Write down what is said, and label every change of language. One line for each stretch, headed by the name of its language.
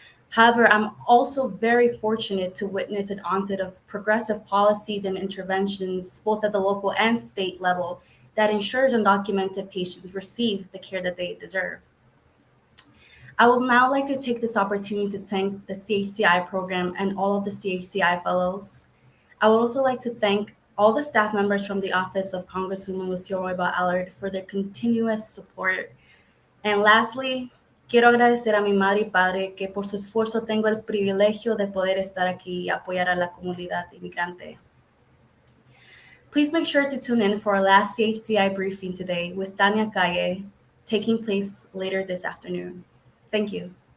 English: However, I'm also very fortunate to witness an onset of progressive policies and interventions, both at the local and state level, that ensures undocumented patients receive the care that they deserve. I would now like to take this opportunity to thank the CHCI program and all of the CHCI fellows. I would also like to thank all the staff members from the Office of Congresswoman Lucille Roybal Allard for their continuous support. And lastly,
Spanish: quiero agradecer a mi madre y padre que por su esfuerzo tengo el privilegio de poder estar aquí y apoyar a la comunidad inmigrante.
English: Please make sure to tune in for our last CHCI briefing today with Tanya Calle, taking place later this afternoon. Thank you.